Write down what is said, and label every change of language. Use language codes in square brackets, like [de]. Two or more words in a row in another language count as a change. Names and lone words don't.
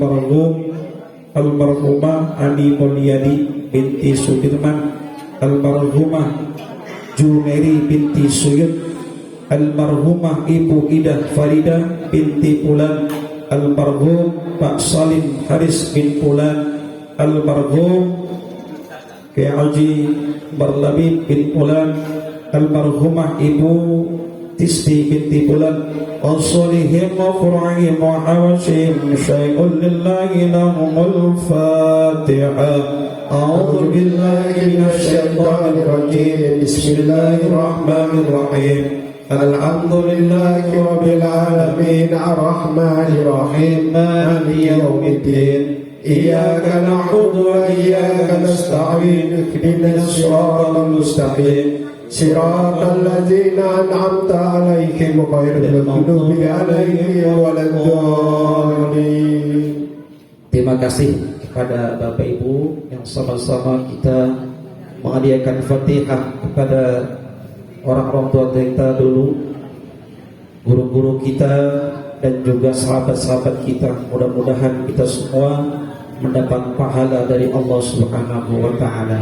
[id] almarhumah Ani Mulyadi binti Sudirman, almarhumah Jumeri binti Suyud, almarhumah Ibu Idah Farida binti Pulan, almarhum Pak Salim Haris bin Pulan, almarhum Kiai Haji Barlabib bin Fulan, almarhumah Ibu Tisti binti Fulan, [ar] وصالحيهم وفروعهم وحواشيهم شيء لله لهم الفاتحة. أعوذ بالله من الشيطان الرجيم. بسم الله الرحمن الرحيم الحمد لله رب العالمين الرحمن الرحيم مالك يوم الدين. إياك نعبد وإياك نستعين. اهدنا الصراط المستقيم صراط الذين أنعمت عليهم غير المغضوب عليهم ولا الضالين. [id] Terima kasih kepada Bapak Ibu yang sama-sama kita menghadiahkan Fatihah kepada orang-orang tua kita dulu, guru-guru kita dan juga sahabat-sahabat kita. Mudah-mudahan kita semua mendapat pahala dari Allah [ar] سبحانه وتعالى.